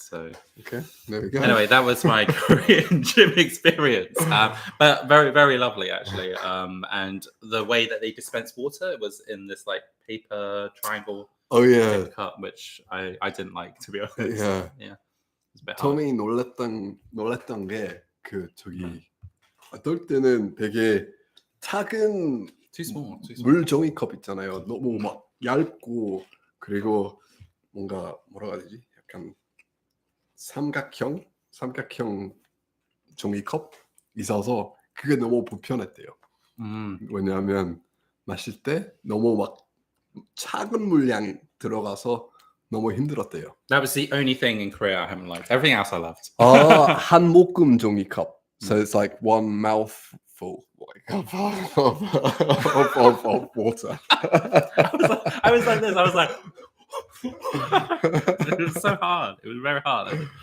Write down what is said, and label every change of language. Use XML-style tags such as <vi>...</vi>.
<en>So okay, there we go. Anyway, that was my Korean gym experience, but very, very lovely actually. And the way that they dispense water was in this like paper triangle. Oh yeah, paper cup, which I didn't like, to be honest. Yeah. It's a bit hard.</en> <ko>처음에 놀랬던 게 그 저기 어떨 때는 되게 작은</ko> <en>too small.</en> <ko>물 종이컵 있잖아요. 너무 막 얇고 그리고 뭔가 뭐라고 해야 되지? 약간 삼각형 종이컵 있어서 그게 너무 불편했대요. 왜냐하면 마실 때 너무 막 작은 물량이 들어가서 너무 힘들었대요.</ko> <en>That was the only thing in Korea I haven't liked. Everything else I loved.</en> <ko>한 모금 종이컵.</ko> <en>So it's like one mouthful of water. I was like this. I was like, it was so hard. It was very hard.</en>